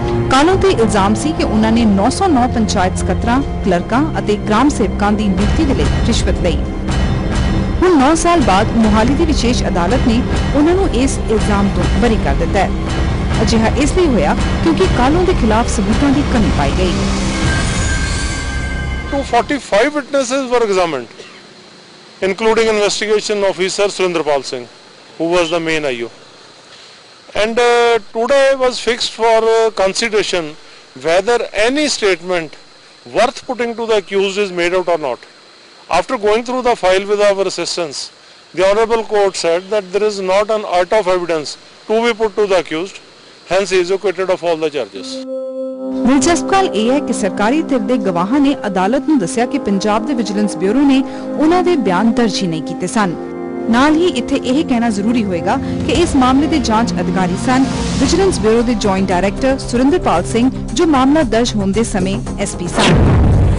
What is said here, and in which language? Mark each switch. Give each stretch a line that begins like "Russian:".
Punjabi: ਕਾਹਲੋਂ ਤੇ ਇਲਜ਼ਾਮ ਸੀ ਕਿ ਉਹਨਾਂ ਨੇ 909 ਪੰਚਾਇਤ ਸਕੱਤਰਾਂ, ਕਲਰਕਾਂ ਅਤੇ ਗ੍ਰਾਮ ਸੇਵਕਾਂ ਦੀ ਨਿਯੁਕਤੀ ਦੇ ਲਈ ਰਿਸ਼ਵਤ ਲਈ। ਹੁਣ 9 ਸਾਲ ਬਾਅਦ ਮੋਹਾਲੀ ਦੀ ਵਿਸ਼ੇਸ਼ ਅਦਾਲਤ ਨੇ ਉਹਨਾਂ ਨੂੰ ਇਸ ਇਲਜ਼ਾਮ ਤੋਂ ਬਰੀ ਕਰ ਦਿੱਤਾ ਹੈ। ਅਜਿਹਾ ਇਸ ਲਈ ਹੋਇਆ ਕਿਉਂਕਿ ਕਾਹਲੋਂ ਦੇ ਖਿਲਾਫ ਸਬੂਤਾਂ ਦੀ ਕਮੀ ਪਾਈ ਗਈ।
English: 245 witnesses were examined, including investigation officer Surendrapal Singh, who was the main IO. And today was fixed for consideration whether any statement worth putting to the accused is made out or not. After going through the file with our assistance, the Honorable Court said that there is not an act of evidence to be put to the accused, hence he is acquitted of all the charges.
Punjabi: ਦਿਲਚਸਪ ਗੱਲ ਇਹ ਹੈ ਕਿ ਸਰਕਾਰੀ ਧਿਰ ਦੇ ਗਵਾਹਾਂ ਨੇ ਅਦਾਲਤ ਨੂੰ ਦੱਸਿਆ ਕਿ ਪੰਜਾਬ ਦੇ ਵਿਜੀਲੈਂਸ ਬਿਊਰੋ ਨੇ ਉਹਨਾਂ ਦੇ ਬਿਆਨ ਦਰਜ ਹੀ ਨਹੀਂ ਕੀਤੇ ਸਨ। ਨਾਲ ਹੀ ਇੱਥੇ ਇਹ ਕਹਿਣਾ ਜ਼ਰੂਰੀ ਹੋਏਗਾ ਕਿ ਇਸ ਮਾਮਲੇ ਦੇ ਜਾਂਚ ਅਧਿਕਾਰੀ ਸਨ ਵਿਜੀਲੈਂਸ ਬਿਊਰੋ ਦੇ ਜੁਆਇੰਟ ਡਾਇਰੈਕਟਰ ਸੁਰਿੰਦਰਪਾਲ ਸਿੰਘ, ਜੋ ਮਾਮਲਾ ਦਰਜ ਹੋਣ ਦੇ ਸਮੇਂ ਐਸਪੀ ਸਨ।